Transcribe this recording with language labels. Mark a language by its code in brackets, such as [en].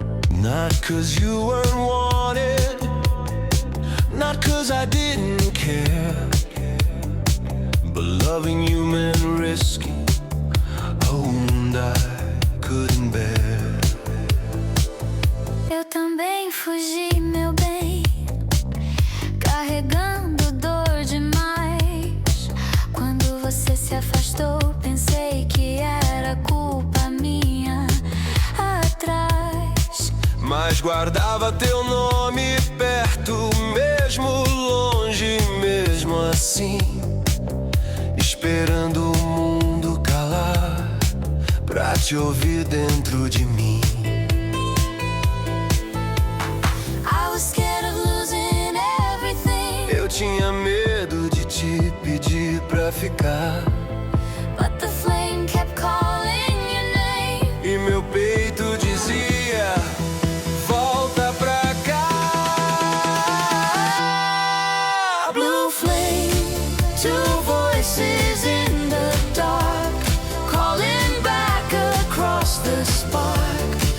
[en] Not 'cause you weren't wanted, not 'cause I didn't care, but loving you meant risking a wound I couldn't bear. [pt] Eu também fugi, meu bem, carregando dor demais. Quando você se afastou, pensei que era culpa minha atrás. Mas guardava teu nome perto, mesmo longe, mesmo assim, esperando o mundo calar pra te ouvir dentro de mim. [en] I was scared of losing everything. [pt] Eu tinha medo de te pedir pra ficar, [en] But the flame kept calling your name. [pt] e meu peito dizia: volta pra cá. [en] Blue flame, two voices in the dark, calling back across the spark.